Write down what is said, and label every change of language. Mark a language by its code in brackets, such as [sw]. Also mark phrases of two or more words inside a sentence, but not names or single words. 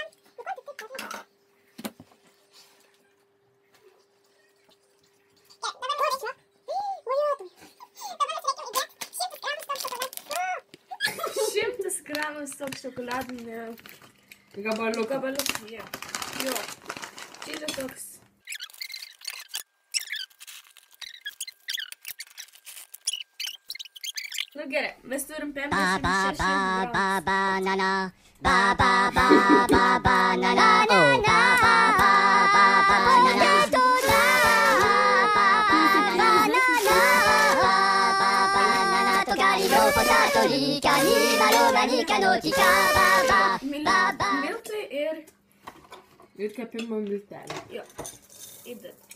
[lt] Šimtas gramas toks šokoladinė Gabaliuką. gabaliukas. Jo. Čia yra toks. Nu gerai, mes turim 56 gramų. Banana. Ba ba ba ba banana. Oh, ba ba ba ba banana. Miltai ir... Ir kepimo miltelė. Jo, įdedam.